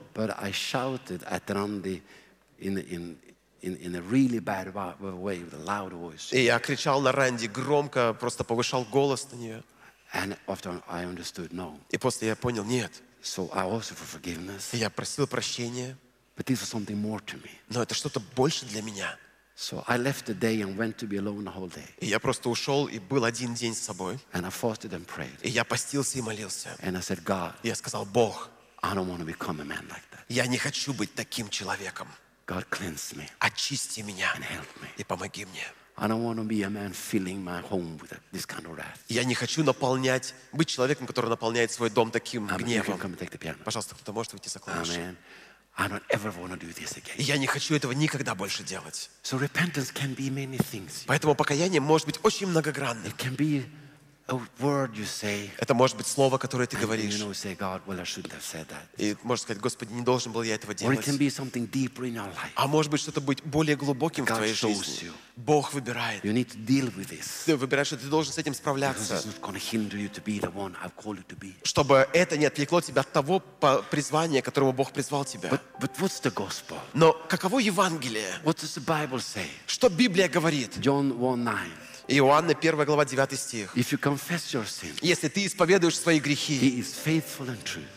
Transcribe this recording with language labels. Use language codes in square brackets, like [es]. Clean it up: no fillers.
[en] But I shouted at Randy in a really bad way with a loud voice. [ru] И я кричал на Ранди громко, просто повышал голос на нее. [en] And after I understood, no. [ru] И после я понял, нет. [en] So I asked for forgiveness. [ru] И я просил прощения. [en] But this was something more to me. [ru] Но это что-то больше для меня. [en] So I left the day and went to be alone the whole day. [ru] И я просто ушел и был один день с собой. [en] And I fasted and prayed. [ru] И я постился и молился. [en] And I said, God. [ru] И я сказал, Бог. [en] I don't want to become a man like that. [ru] Я не хочу быть таким человеком. [en] God cleanse me. [ru] Очисти меня. [en] And help me. [ru] И помоги мне. [en] I don't want to be a man filling my home with this kind of wrath. [ru] Я не хочу быть человеком, который наполняет свой дом таким гневом. Пожалуйста, кто-то может выйти за клавиши. [en] Amen. I don't ever want to do this again. [ru] Я не хочу этого никогда больше делать. [en] So repentance can be many things. [ru] Поэтому покаяние может быть очень многогранным. [en] It can be a word you say. [ru] Это может быть слово, которое ты говоришь. [en] And you know, say, God, well, I shouldn't have said that. [ru] И можешь сказать, Господи, не должен был я этого делать. [en] Or it can be something deeper in your life. [ru] А может быть что-то быть более глубоким в твоей жизни. Бог выбирает. [en] You need to deal with this. [ru] Ты выбираешь, что ты должен с этим справляться. [en] Because it's not gonna hinder you to be the one I've called you to be. [ru] Чтобы это не отвлекло тебя от того призвания, которого Бог призвал тебя. [en] But what's the gospel? [ru] Но каково Евангелие? [en] What does the Bible say? [ru] Что Библия говорит? [en] John 1:9. [ru] Иоанна, 1 глава, 9 стих. [en] If you confess your sin, [ru] если ты исповедуешь свои грехи, [en] he is faithful and true,